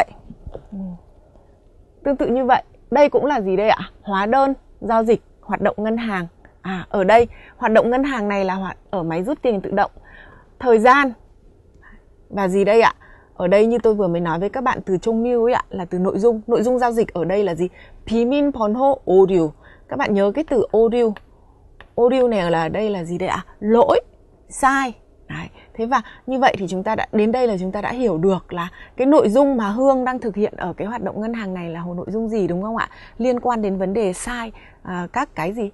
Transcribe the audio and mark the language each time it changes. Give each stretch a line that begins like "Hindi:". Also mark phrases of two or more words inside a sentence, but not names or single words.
Vietnamese: Tương tự như vậy. Đây cũng là gì đây ạ? Hóa đơn giao dịch hoạt động ngân hàng. Ở đây hoạt động ngân hàng này là ở máy rút tiền tự động. Thời gian và gì đây ạ? Ở đây như tôi vừa mới nói với các bạn, từ 종류 ấy ạ, là từ nội dung. Nội dung giao dịch ở đây là gì?
Korean: 비밀번호 오류.
Vietnamese: Các bạn nhớ cái từ 오류. 오류 này là đây là gì đây ạ? Lỗi, sai. Đấy. Thế và như vậy thì chúng ta đã đến đây là chúng ta đã hiểu được là cái nội dung mà Hương đang thực hiện ở cái hoạt động ngân hàng này là nội dung gì, đúng không ạ? Liên quan đến vấn đề sai các cái gì?